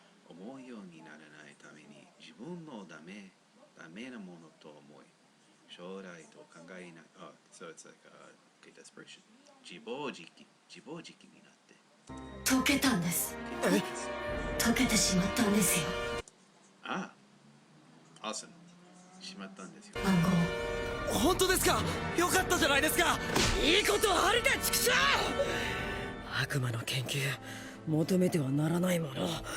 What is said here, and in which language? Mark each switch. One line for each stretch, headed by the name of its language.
Japanese: 思うようにならないために自分のダメなものと思い、将来と考えない。
English: So it's like okay, desperation.
Japanese: 自暴自棄になって。解けたんです。解けてしまったんですよ。
English: Awesome.
Japanese: しまったんですよ。暗号。本当ですか？よかったじゃないですか。いいことあるか畜生！悪魔の研究求めてはならないもの。